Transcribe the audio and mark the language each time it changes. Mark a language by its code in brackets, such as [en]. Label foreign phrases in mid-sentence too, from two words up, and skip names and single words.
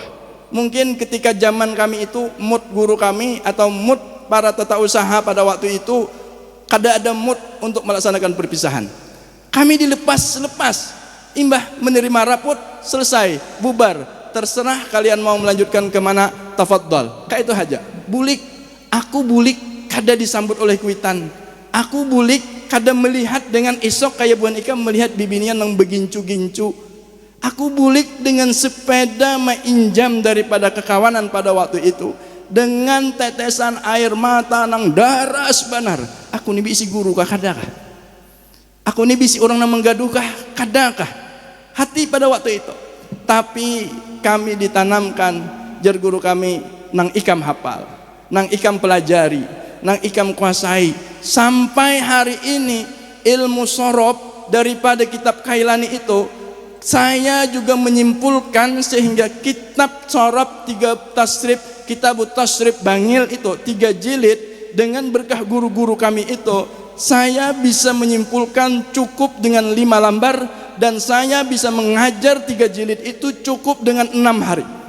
[id] Mungkin ketika zaman kami itu mood guru kami atau mood para tata usaha pada waktu itu kada ada mood untuk melaksanakan perpisahan. Kami dilepas, imbah menerima rapot, selesai, bubar, terserah kalian mau melanjutkan kemana, tafadhol. Kayak itu aja. [bjn] Bulik, aku bulik kada disambut oleh kuitan. Aku bulik kada melihat dengan esok kayak buan Ika melihat bibinian yang begincu-gincu. Aku bulik dengan sepeda mainjam daripada kekawanan pada waktu itu, dengan tetesan air mata nang daras banar. Aku ni bisi guru kah kadakah? Aku ni bisi orang nang menggaduh kah kadakah? [id] Hati pada waktu itu. [bjn] Tapi kami ditanamkan, jar guru kami, nang ikam hafal, nang ikam pelajari, nang ikam kuasai. [id] Sampai hari ini ilmu sorob daripada kitab Kailani itu saya juga menyimpulkan, sehingga kitab sorob 3 tasrif, kitab tasrif Bangil itu 3 jilid, dengan berkah guru-guru kami itu saya bisa menyimpulkan cukup dengan 5 lembar, dan saya bisa mengajar 3 jilid itu cukup dengan 6 hari.